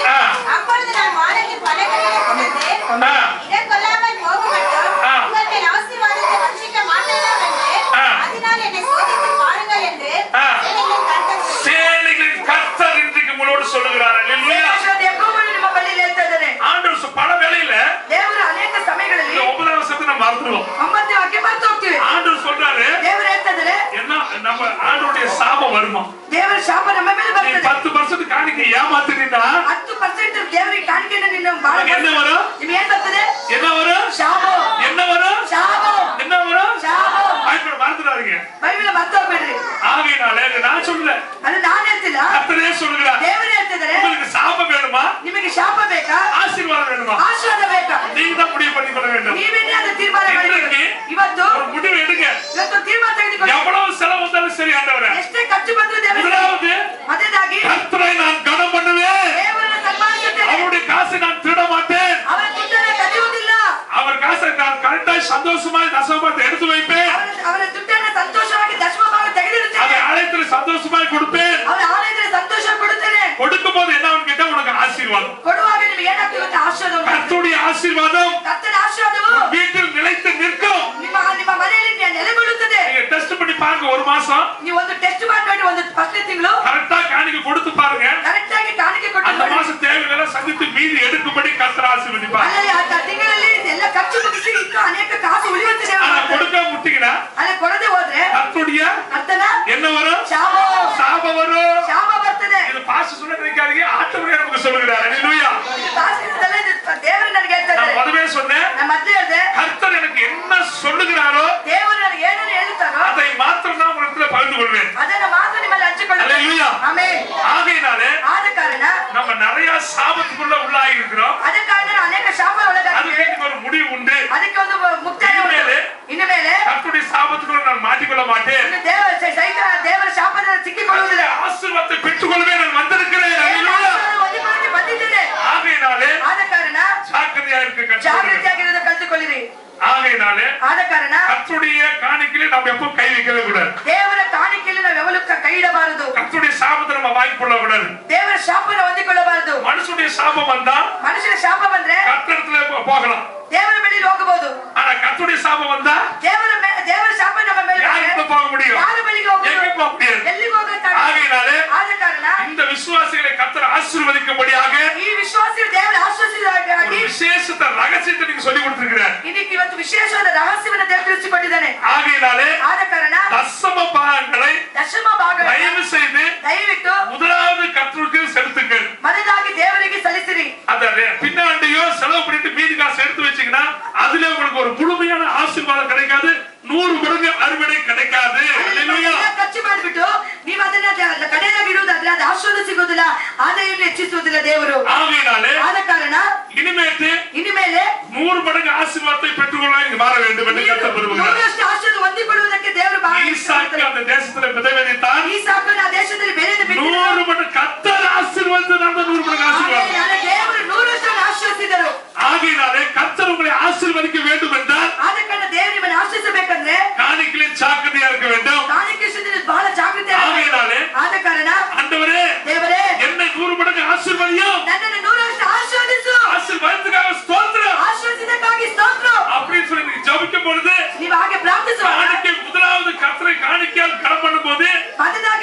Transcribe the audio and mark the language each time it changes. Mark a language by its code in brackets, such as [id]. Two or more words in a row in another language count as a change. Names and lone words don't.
[ta] அப்பொழுது நான் வானத்தில் பலகணிகளை கொண்டு இடம் கொள்ளாமல் போக மட்டும் உங்களுக்கு ஆசீர்வாதத்தை வஞ்சிக்க மாட்டேனாம் என்று அதனால் என்னை சோதித்து பாருங்கள் என்று சேனைகளின் கர்த்தர் இன்றைக்கு உங்களோடு சொல்லுகிறார். அல்லேலூயா. ஆண்டவர் பல வேளையில [kn] ದೇವರು ಅನೇಕ ಸಮಯಗಳಲ್ಲಿ [ta] 9வது வசனத்தை நம்ம மறந்துடுவோம். [kn] 9ನೇ ವಾಕ್ಯ ಮರೆತು ಹೋಗ್ತೀವಿ. [ta] ஆண்டவர் சொல்றாரு [kn] ದೇವರು ಹೇಳ್ತಿದ್ದಾರೆ [ta] என்ன நம்ம ஆண்டவருடைய சாபம் வருமா? [kn] ದೇವರ ಶಾಪ ನಮ್ಮ ಮೇಲೆ ಬರ್ತದೆ. 10% ಕಾಣಿಕೆ ಏಮಾತಿನಿಂದ 10% ದೇವರಿಗೆ ಕಾಣಿಕೆಯನ್ನು ನಿನ್ನ ಬಾಳ [ta] என்ன வரும்? [kn] ನಿಮಗೆ ಏನು ಬರ್ತದೆ? [ta] என்ன வரும்? [kn] ಶಾಪ. [ta] என்ன வரும்? [kn] ಶಾಪ. [ta] என்ன வரும்? [kn] ಶಾಪ. [ta] பைபிள் மறந்துடாதீங்க. [kn] ಬೈಬಲ್ ಮರೆತು ಹೋಗಬೇಡ್ರಿ. [ta] ஆகையினால நான் சொல்லல. [kn] ಅದು ನಾನು ಹೇಳ್ತಿಲ್ಲ. [ta] ಕರ್ತನೇ சொல்கிறார். [kn] ದೇವರು ಹೇಳ್ತಿದ್ದಾರೆ [ta] உங்களுக்கு சாபம் வேணுமா? [kn] ನಿಮಗೆ ಶಾಪ ಬೇಕಾ? [ta] ஆசீர்வாதம் வேணுமா? [kn] ಆಶೀರ್ವಾದ ಬೇಕಾ? [ta] நீங்க தான் முடிவு பண்ணிக்கொள்ள வேண்டும். [kn] ನೀವೇ ಅದನ್ನ ತೀರ್ಮಾನ ಮಾಡಿ. ಇವತ್ತು [ta] ஒரு முடிவு எடுங்க. [kn] ಇವತ್ತು ತೀರ್ಮಾನ ತೆಗೆದುಕೊಳ್ಳಿ. [ta] எவ்வளவு செலவு வந்தாலும் சரி ஆண்டவரே. [kn] ಎಷ್ಟೇ ಖರ್ಚು ಬಂದರೂ ದೇವರೇ. [ta] முதலாவது [kn] ಮೊದಲಾಗಿ [ta] கர்த்தரை நான் கனம் பண்ணுவேன். [kn] ದೇವರನ್ನು ಸನ್ಮಾನಿಸುತ್ತೇನೆ. [ta] அவருடைய காசை நான் திருட மாட்டேன். [kn] ಅವರ ದುಡ್ಡನ್ನು ಕದಿಯುವುದಿಲ್ಲ. [ta] அவர் காசை நான் கரெக்டாக சந்தோஷமாய் தசமபாகத்தை எடுத்து வைப்பேன். [kn] ಅವರ ದುಡ್ಡನ್ನು ಸಂತೋಷವಾಗಿ ದಶಮಭಾಗ ತೆಗೆದಿರುತ್ತೇನೆ. [ta] அதை ஆலயத்தில் சந்தோஷமாய் கொடுப்பேன். [kn] ಅವರ ಆಲಯದಲ್ಲಿ ಸಂತೋಷ ಕೊಡುತ್ತೇನೆ. [ta] கொடுக்கும்போது என்ன ஆகும் கேட்டா உனக்கு ஆசீர்வாதம். [kn] ಕೊಡುವಾಗ ನಿಮಗೆ ಏನಾಗ್ತದೆ ಗೊತ್ತಾ? ಆಶೀರ್ವಾದ. [ta] கர்த்தருடைய ஆசீர்வாதம் [kn] ಕರ್ತನ ಆಶೀರ್ವಾದವು [ta] வீட்டில் நிலைத்து நிற்கும். [kn] ನಿಮ್ಮ ಮನೆಯಲ್ಲಿ ನೆಲೆಗೊಳ್ಳುತ್ತದೆ. [ta] நீங்க டெஸ்ட் பண்ணி பாருங்க. ஒரு மாசம் [kn] ನೀವು ಒಂದು ಟೆಸ್ಟ್ ಮಾಡಿ ಒಂದು ಫಸ್ಟ್ ತಿಂಗಳು [ta] கரெக்ட்டா காணிக்கை கொடுத்து பாருங்க. [kn] ಕರೆಕ್ಟ್ ಆಗಿ ಕಾಣಿಕೆ ಕೊಟ್ಟು [ta] அந்த மாசம் தேவைகளை சந்தித்து மீதி எடுக்கும்படி கர்த்தர் ஆசீர்வதிப்பார். [kn] ಅಲ್ಲಲ್ಲಿ ಆ ತಿಂಗಳಲ್ಲಿ ಎಲ್ಲ ಖರ್ಚು ಮುಗಿಸಿ ಇನ್ನೂ ಅನೇಕ ಕಾಸು ಉಳಿಯುತ್ತದೆ. [ta] ஆனா கொடுக்க முட்டிங்கனா [kn] ಅಲ್ಲ ಕೊಡದೆ ಹೋದ್ರೆ [ta] கர்த்தருடைய [kn] ಕರ್ತನ [ta] என்ன வரும்? சாபம் வரும். [kn] ಶಾಪ ಬರ್ತದೆ. [ta] இது பாஸ்டர் சொல்ல நினைக்காதீங்க. ஆண்டவரே நமக்கு சொல்லுகிறார். அல்லேலூயா. [kn] ದೇವರು ನನಗೆ ಹೇಳ್ತಾರೆ. [ta] நான் முதவே சொன்னேன். [kn] நான் ಮೊದಲೇ ಹೇಳಿದೆ [ta] கர்த்தர் எனக்கு என்ன சொல்லுகிறாரோ [kn] ದೇವರು ನನಗೆ ಏನನ್ನು ಹೇಳುತ್ತಾರೋ [ta] அதை மாத்திரம் நான் உங்களிடத்தில் பகிர்ந்து கொள்வேன். [kn] ಅದನ್ನು ಮಾತ್ರ ನಿಮ್ಮಲ್ಲಿ ಹಂಚಿಕೊಳ್ಳುತ್ತೇನೆ. [ta] அல்லேலூயா. [kn] ಆಮೆನ್. [ta] ஆகையினாலே [kn] ಆದ ಕಾರಣ [ta] நம்ம நிறைய சாபத்துக்குள்ள உள்ளாகி இருக்கிறோம். [kn] ಆದ ಕಾರಣ ಅನೇಕ ಶಾಪ ಒಳಗಾಗಿವೆ. [ta] அதுக்கு ஒரு முடிவு உண்டு. [kn] ಅದಕ್ಕೆ ಒಂದು ಮುಕ್ತಾಯ ಉಂಟು. ಇನ್ನು ಮೇಲೆ [ta] கர்த்தருடைய சாபத்துக்குள்ள நான் மாட்டிக்கொள்ள மாட்டேன். [kn] ದೇವರ ಶಾಪದಿಂದ ಸಿಕ್ಕಿಕೊಳ್ಳುವುದಿಲ್ಲ. [ta] ஆசீர்வாதத்தை பெற்றுக்கொள்ளவே நான் வந்திருக்கிறேன். அல்லேலூயா. [kn] ಹೊಂದಿಕೊಳ್ಳಕ್ಕೆ ಬಂದಿದ್ದೇನೆ. [ta] ஆகையினாலே [kn] ಆದ ಕಾರಣ [ta] ஜாக்கிரதையா இருக்க கற்றுக்கொள்ளுங்கள். [kn] ಜಾಗೃತಿಯಾಗಿರೋದು ಕಲಿತುಕೊಳ್ಳಿರಿ. [ta] ஆகையினாலே [kn] ಆದ ಕಾರಣ [ta] கர்த்தருடைய காணிக்கையில நாம் எப்பவும் கை வைக்கவே கூடாது. [kn] ದೇವರ ಕಾಣಿಕೆಯಲ್ಲಿ ನಾವು ಯಾವಾಗಲೂ ಕೈ ಇಡಬಾರದು. [ta] கர்த்தருடைய சாபத்தை நம்ம வாங்கிக்கொள்ள கூடாது. [kn] ದೇವರ ಶಾಪನ ಹೊಂದಿಕೊಳ್ಳಬಾರದು. [ta] மனுஷனுடைய சாபம் வந்தா [kn] ಮನುಷ್ಯನ ಶಾಪ ಬಂದ್ರೆ [ta] கர்த்தரிடத்துல போகலாம். [kn] ದೇವರ ಬಳಿಗೆ ಹೋಗಬಹುದು. [ta] ஆனா கர்த்தருடைய சாபம் வந்தா [kn] ದೇವರ ಶಾಪ ನಮ್ಮ ಮೇಲೆ [ta] யாருக்கு போக முடியும்? [kn] ಯಾರ ಬಳಿಗೆ ಹೋಗಬಹುದು? [ta] எங்க போக முடியாது. [kn] ಎಲ್ಲಿಗೆ ಹೋಗಕ್ಕಾಗಲ್ಲ. [ta] ஆகையினாலே [kn] ಆದ ಕಾರಣ [ta] இந்த விசுவாசிகளை கர்த்தர் ஆசீர்வதிக்கும்படியாக [kn] ಈ ವಿಶ್ವಾಸಿಗಳು ದೇವರ ಆಶೀರ್ವಾದವಾಗಿ [ta] விசேஷத்த ரகசியத்தை நீங்க சொல்லி கொடுத்திருக்கிறார். [kn] ಇದಕ್ಕೆ ಇವತ್ತು ವಿಶೇಷವಾದ ರಹಸ್ಯವನ್ನು ದೇವರು ತಿಳಿಸಿಕೊಟ್ಟಿದ್ದಾನೆ. [ta] ஆகையினாலே [kn] ಆದ ಕಾರಣ [ta] தசம பாகங்களை [kn] ದಶಮ ಭಾಗ [ta] தயவு செய்து [kn] ದಯವಿಟ್ಟು [ta] முதலாவது கர்த்தருக்கு செலுத்துங்கள். [kn] ಮೊದಲಾಗಿ ದೇವರಿಗೆ ಸಲ್ಲಿಸಿರಿ. [ta] அத பின்னாண்டியோ செலவு பண்ணிட்டு மீதி காசு எடுத்து வச்சீங்கன்னா அதுல உங்களுக்கு ஒரு முழுமையான ஆசீர்வாதம் கிடைக்காது. 100 மடங்கு அறுவடை கிடைக்காது. அல்லேலூயா. [kn] ಖರ್ಚು ಮಾಡಿಬಿಟ್ಟು ನೀವು ಅದನ್ನ ಕಡೆಯಾಗಿ ಇಡುವುದಾದ್ರೆ ಅದು ಆಶೀರ್ವಾದ ಸಿಗೋದಿಲ್ಲ, ಆದಾಯವನ್ನು ಹೆಚ್ಚಿಸುವುದಿಲ್ಲ ದೇವರು. [ta] ஆகையினாலே [kn] ಆದ ಕಾರಣ [ta] இனிமேலே 100 மடங்கு ஆசீர்வாதத்தை பெற்றுக்கொள்ள இங்க மாற வேண்டும் என்று கர்த்தர் விரும்புகிறார். [kn] 100 ஆசீர்வாದ ಹೊಂದಿಕೊಳ್ಳುವುದಕ್ಕೆ ದೇವರು ಬಹಳ [ta] ஈசாக்கு அந்த தேசத்திலே விதைவித்தான். [kn] ಈಸಾಕನು ಆ ದೇಶದಲ್ಲಿ ಬೆಳೆದು ಬಿಟ್ಟನು. [ta] 100 மடங்கு கர்த்தர் ஆசீர்வாதத்தை நான் 100 மடங்கு ஆசீர்வாதம். [kn] ದೇವರು 100% ಆಶೀರ್ವದಿಸಿದರು. [ta] ஆகையினாலே கர்த்தர் உங்களை ஆசீர்வதிக்க வேண்டும் என்றால் [kn] ಆದ ಕಾರಣ ದೇವರು ನಿಮ್ಮನ್ನು ಆಶೀರ್ವದಿಸಬೇಕಂದ್ರೆ [ta] காணிக்கையிலே ஜாக்கிரதையா இருக்க வேண்டும். [kn] ಕಾಣಿಕೆ ವಿಷಯದಲ್ಲಿ ಬಹಳ ಜಾಗೃತಿ [ta] ஆகையினாலே [kn] ಆದ ಕಾರಣ [ta] ஆண்டவரೇ [kn] ದೇವರೇ [ta] என்னை 100 மடங்கு ஆசீர்வதியும். [kn] ನನ್ನನ್ನು 100% ಆಶೀರ್ವದಿಸು. [ta] ஆசீர்வாதத்துக்காக ஸ்தோத்திரம். [kn] ಆಶೀರ್ವಾದಕ್ಕಾಗಿ ಸ್ತೋತ್ರ. [ta] அப்படின்னு சொல்லி நீங்க ஜெபிக்கும் பொழுது [kn] ನೀವು ಹಾಗೆ ಪ್ರಾರ್ಥಿಸುವಾಗ [ta] காணிக்கை முதலாவது கர்த்தரை காணிக்கையால் கனம் பண்ணும்போது [kn] ಮೊದಲ